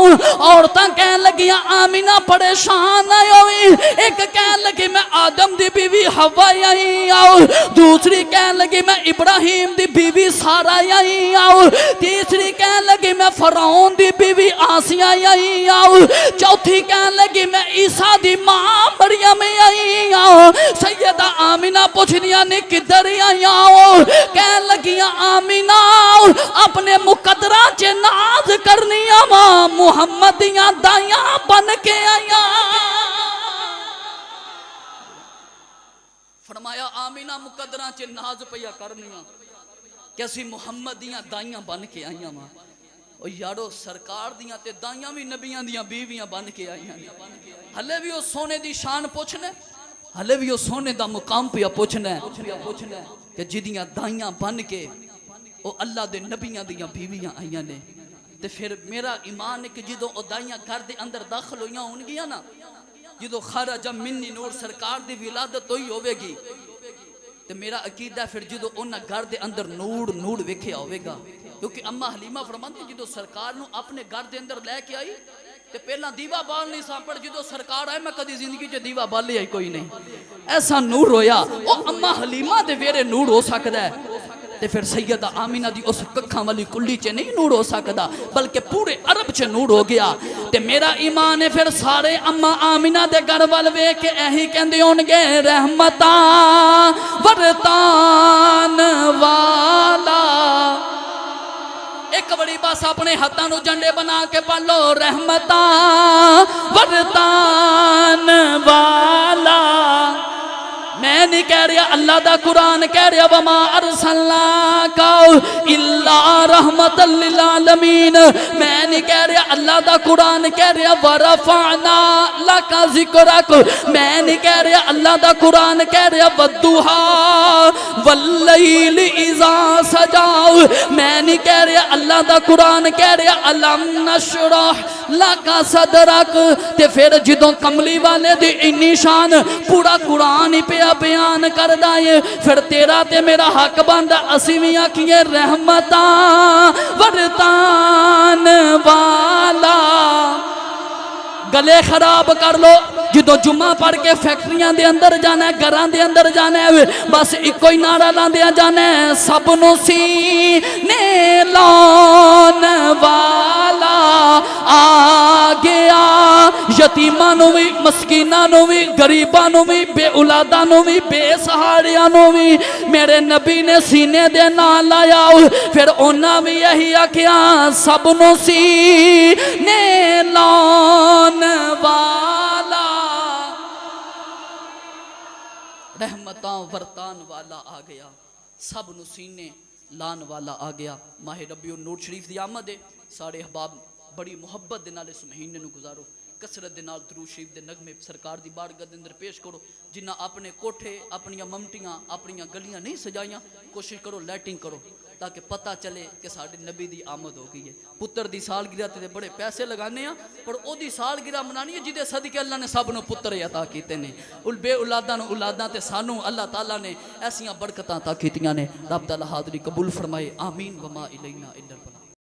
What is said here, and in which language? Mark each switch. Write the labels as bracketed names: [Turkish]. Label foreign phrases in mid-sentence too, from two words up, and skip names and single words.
[Punjabi] عورتاں کہن لگیاں آمینہ پریشان ہوئی، ایک کہن لگی میں آدم دی بیوی حوا آئی آؤ، دوسری کہن لگی میں ابراہیم دی بیوی سارا آئی آؤ، تیسری کہن لگی میں فرعون دی بیوی آسیہ آئی آؤ، چوتھی کہن لگی میں عیسیٰ دی ماں مریم آئی آؤ۔ سیدہ آمینہ پوچھنیاں نے کدھر آئی آؤ؟ کہن لگیاں آمینہ اپنے مقدرہ چے ناز کرنیاں ماں محمدیاں دائیاں بن کے آئیاں۔ فرمایا آمینہ مقدرہ چے ناز پیا کرنیاں کیسی محمدیاں دائیاں بن کے آئیاں ماں، او یارو سرکار دیاں تے دائیاں بھی نبیاں دیاں بیویاں بن کے آئیاں، ہلے بھی وہ سونے دی شان پوچھنے، ہلے بھی وہ سونے دا مقام پیا پوچھنے کہ جدیاں دائیاں بن کے او اللہ دے نبیاں دیاں بیویاں آئیاں نے۔ تے پھر میرا ایمان ہے کہ جدو او دائیاں گھر دے اندر داخل ہویاں ہون گیا نا، جدو خرج منی نور سرکار دی ولادت ہوئی ہوئے گی، تے میرا عقیدہ پھر جدو انہاں گھر دے اندر نور ویکھیا ہوئے گا، کیونکہ اماں حلیمہ فرماندی جدو سرکار نو اپنے گھر دے اندر لے کے آئی تے پہلا دیوا بال نہیں سا، پر جدو سرکار آئے میں کدی زندگی چ دیوا بال لے آئی کوئی نہیں، ایسا نور ہویا او اماں حلیمہ دے ویرے نور ہو سکدا ہے، تے پھر سیدہ آمینہ دی اس ککھاں والی کلی چے نہیں نور ہو سکدا بلکہ پورے عرب چے نور ہو گیا۔ تے میرا ایمان ہے پھر سارے اماں آمینہ دے گھر وال ویکھ کے ایہی کہندے ہون گے رحمتاں ورتان والا، ایک بڑی بس اپنے ہاتھاں نو جھنڈے بنا کے پڑھ لو، رحمتاں ورتان والا۔ میں نہیں کہہ رہا، اللہ دا قرآن کہہ رہا [Arabic] وما ارسلناک الا رحمت للعالمین، [Punjabi] میں نہیں کہہ رہا، اللہ دا قرآن کہہ رہا [Arabic] ورفعنا لک ذکرک، [Punjabi] میں نہیں کہہ رہا، اللہ دا قرآن کہہ رہا [Arabic] والضحی واللیل اذا سجا، [Punjabi] میں نہیں کہہ رہا، اللہ دا قرآن کہہ رہا [Arabic] الم نشرح لک صدرک، [Punjabi] تے پھر جدوں کملی والے دی انی شان پورا قرآن ہی پہ بیان کر دائے، پھر تیرا تے میرا حق بندہ اسیویاں کیے رحمتاں ورتان والا۔ گلے خراب کر لو، جدو جمعہ پڑھ کے فیکٹریاں دے اندر جانا ہے، گھران دے اندر جانا ہے، بس ایک کوئی نعرہ لان دیا جانا ہے سب نو سینے لان والا آ گیا، یتیماں نو بھی مسکیناں نو بھی غریباں نو بھی بے اولاداں نو بھی بے سہاریاں نو بھی میرے نبی نے سینے دے نال لایا، پھر انہاں بھی یہی آکھیا سب نو سینے لان والا، رحمتاں ورتان والا آ گیا، سب نو سینے لان والا آ گیا۔ ماہ ربیع النور شریف دی آمد ہے، سارے احباب بڑی محبت دے نال اس مہینے نو گزارو، کسرت دے نال درود شریف دے نغمے سرکار دی بارگاہ دے اندر پیش کرو. جنہ اپنے کوٹھے اپنیاں ممٹیاں اپنیاں گلیاں نہیں سجائیاں کوشش کرو لائٹنگ کرو تاکہ پتہ چلے کہ ساڈے نبی دی آمد ہو گئی ہے. پتر دی سالگرہ تے بڑے پیسے لگانے ہیں پر او دی سالگرہ منانی ہے جدے صدقے اللہ نے سب نو پتر عطا کیتے نے. بے اولاداں نو اولاداں تے سانو اللہ تعالیٰ نے ایسیاں برکتاں عطا کیتیاں نے. رب تعالیٰ حاضری قبول فرمائے. [Arabic] آمین. وما الینا الا البلاغ.